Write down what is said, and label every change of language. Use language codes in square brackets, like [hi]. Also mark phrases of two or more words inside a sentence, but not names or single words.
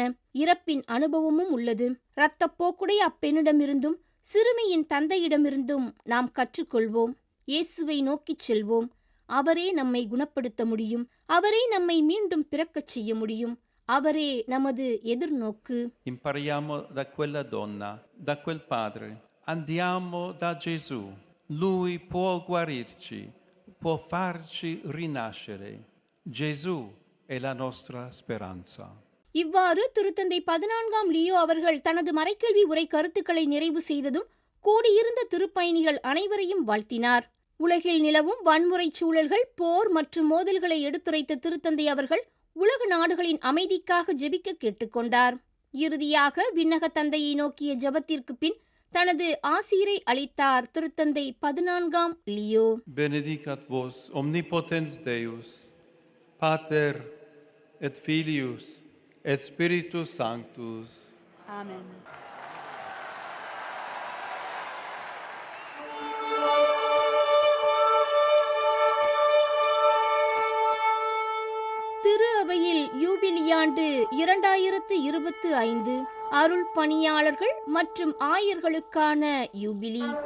[ta] இறப்பின் அனுபவமும் உள்ளது. இரத்தப்போக்குடைய அப்பெண்ணிடமிருந்தும் சிறுமியின் தந்தையிடமிருந்தும் நாம் கற்றுக்கொள்வோம். இயேசுவை நோக்கிச் செல்வோம். அவரே நம்மை குணப்படுத்த முடியும். அவரே நம்மை மீண்டும் பிறக்கச் செய்ய முடியும். அவரே நமது எதிர்நோக்கு. [it] Impariamo da quella donna, da quel padre. Andiamo da Gesù. Lui può guarirci, può farci rinascere. Gesù è la nostra speranza. [ta] இவ்வாறு திருத்தந்தை 14ஆம் லியோ அவர்கள் தனது மறைக்கல்வி உரை கருத்துக்களை நிறைவு செய்ததும் கூடியிருந்த திருப்பயணிகள் அனைவரையும் வாழ்த்தினார். உலகில் நிலவும் வன்முறை சூழல்கள், போர் மற்றும் மோதல்களை எடுத்துரைத்த திருத்தந்தை அவர்கள் உலக நாடுகளின் அமைதிக்காக ஜெபிக்க கேட்டுக்கொண்டார். இறுதியாக விண்ணக தந்தையை நோக்கிய ஜெபத்திற்கு பின் தனது ஆசீரை அளித்தார் திருத்தந்தை 14ஆம் லியோ. [la] Benedicat vos omnipotens Deus, Pater et Filius et Spiritus Sanctus. Amen. [ta] திரு அவையில் யூபிலியாண்டு 2025 அருள் பணியாளர்கள் மற்றும் ஆயர்களுக்கான யூபிலி.